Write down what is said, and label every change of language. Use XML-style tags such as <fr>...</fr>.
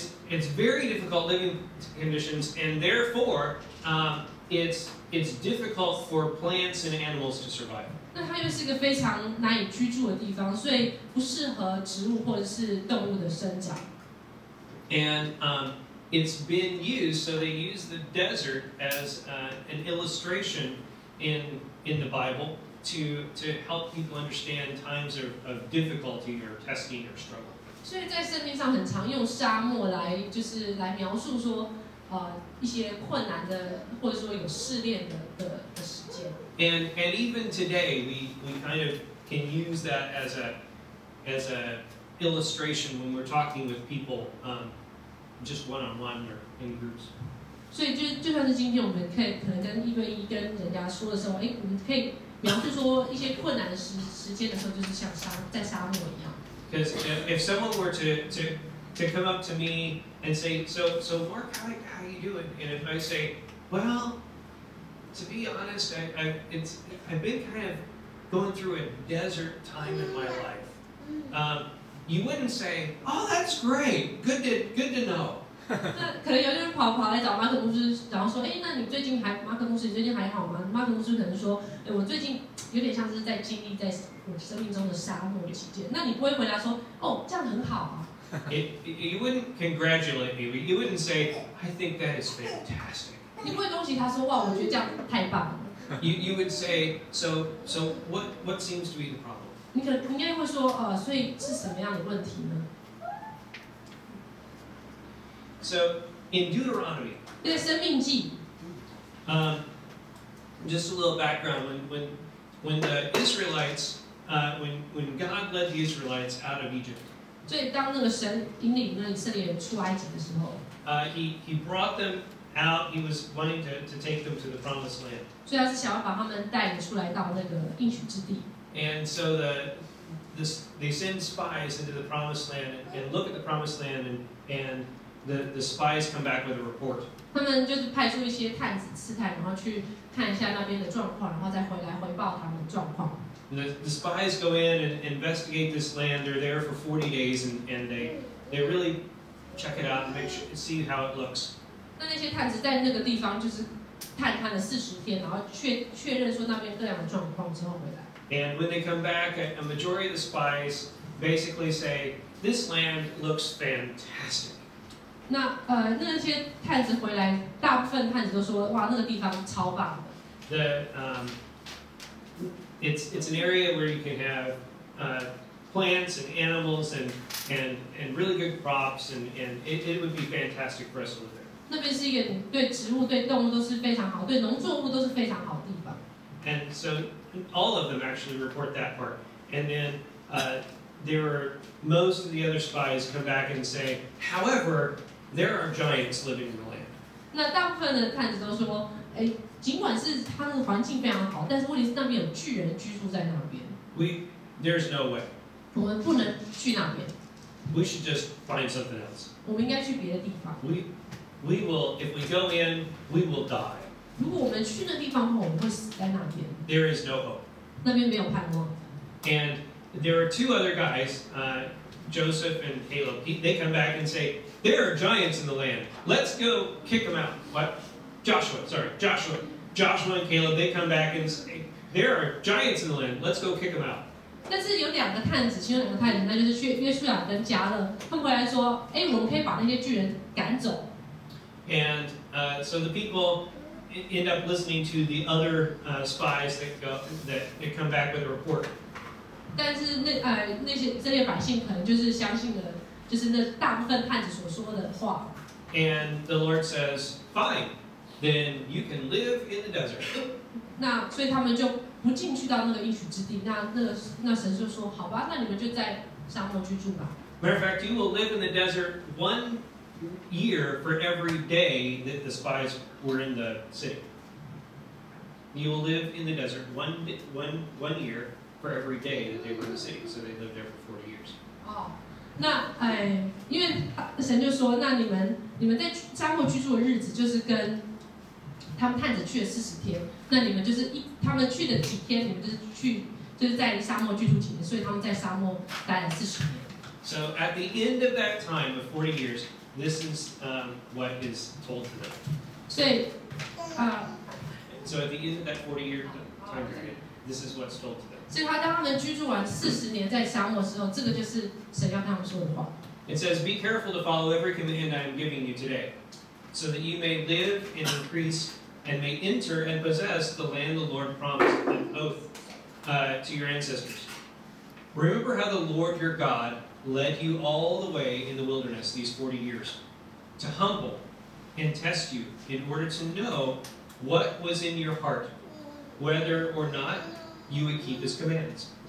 <en>It's very difficult living conditions, and therefore it's difficult for plants and animals to survive.</en> <zh>那它又是一个非常难以居住的地方，所以不适合植物或者是动物的生长。</zh> <en>And it's been used, so they use the desert as an illustration in the Bible to help people understand times of difficulty or testing or struggle.</en> <zh>所以在圣经上很常用沙漠来描述说，一些困难的或者说有试炼的时间。</zh> <en>And even today we kind of can use that as a illustration when we're talking with people, just one-on-one or in groups.</en> <zh>所以就算是今天我们可能跟1对1跟人家说的时候，我们可以描述说一些困难的时间的时候，就是像在沙漠一样。</zh> <en>Because if someone were to come up to me and say, so Mark, how you doing? And if I say, well, to be honest, I've been kind of going through a desert time in my life. You wouldn't say, oh, that's great, good to know.</en> <zh>那可能有些人跑来找马可牧师，然后说，那你最近马可牧师，你最近还好吗？马可牧师可能说，我最近有点像是在经历在我生命中的沙漠期间。那你不会回答说，哦，这样很好啊。</zh> <en>You wouldn't congratulate me. You wouldn't say, I think that is fantastic.</en> <zh>你不会恭喜他说，哇，我觉得这样太棒了。</zh> <en>You would say, so what seems to be the problem?</en> <zh>你应该会说，所以是什么样的问题呢？</zh> <en>So in Deuteronomy,</en> <zh>对，生命记。</zh> <en>Just a little background. When the Israelites, when God led the Israelites out of Egypt,</en> <zh>所以当那个神引领那以色列人出埃及的时候，</zh> <en>he brought them out. He was wanting to take them to the promised land.</en> <zh>所以他是想要把他们带领出来到那个应许之地。</zh> <en>And so they send spies into the promised land and look at the promised land and the spies come back with a report.</en> <zh>他们就是派出一些探子刺探，然后去看一下那边的状况，然后再回来回报他们的状况。</zh> <en>The spies go in and investigate this land. They're there for 40 days and they really check it out and see how it looks.</en> <zh>那些探子在那个地方就是探勘了40天，然后确认说那边各样的状况之后回来。</zh> <en>And when they come back, a majority of the spies basically say, "This land looks fantastic."</en> <zh>那些探子回来，大部分探子都说，哇，那个地方超棒的。</zh> <en>It's an area where you can have plants and animals and really good crops and it would be fantastic for us to live there.</en> <zh>那边是一个对植物、对动物都是非常好，对农作物都是非常好的地方。</zh> <en>And so all of them actually report that part. And then most of the other spies come back and say, however, there are giants living in the land.</en> <zh>那大部分的探子都说，尽管是它那个环境非常好，但是问题是那边有巨人居住在那边。</zh> <en>There's no way.</en> <zh>我们不能去那边。</zh> <en>We should just find something else.</en> <zh>我们应该去别的地方。</zh> <en>We will, if we go in, we will die.</en> <zh>如果我们去那地方后，我们会死在那边。</zh> <en>There is no hope.</en> <zh>那边没有盼望。</zh> <en>And there are two other guys, Joseph and Caleb. They come back and say, there are giants in the land. Let's go kick them out. What? Joshua and Caleb, they come back and say, there are giants in the land. Let's go kick them out.</en> <zh>但是有两个探子，其中两个探子，那就是约书亚跟迦勒，他们回来说，我们可以把那些巨人赶走。</zh> <en>And so the people end up listening to the other spies that come back with a report.</en> <zh>但是那些这些百姓可能就是相信了，就是那大部分探子所说的话。</zh> <en>And the Lord says, fine, then you can live in the desert.</en> <zh>那所以他们就不进去到那个应许之地。那神就说，好吧，那你们就在沙漠居住吧。</zh> <en>Matter of fact, you will live in the desert 1 year for every day that the spies were in the city. You will live in the desert one year for every day that they were in the city. So they lived there for 40 years.</en> <zh>哦，那因为神就说，那你们在沙漠居住的日子，就是跟他们探子去了40天，那你们就是他们去的几天，你们就是在沙漠居住几年，所以他们在沙漠待了40年。</zh> <en>So at the end of that time of 40 years, this is what is told to them.</en> <zh>所以</zh> <en>So at the end of that 40-year time period, this is what's told to them.</en> <zh>所以当他们居住完40年在沙漠之后，这个就是神要他们说的话。</zh> <en>It says, "Be careful to follow every command I am giving you today, so that you may live and increase and may enter and possess the land the Lord promised an oath to your ancestors. Remember how the Lord your God led you all the way in the wilderness these 40 years, to humble and test you in order to know what was in your heart, whether or not you would keep his commandments.</en>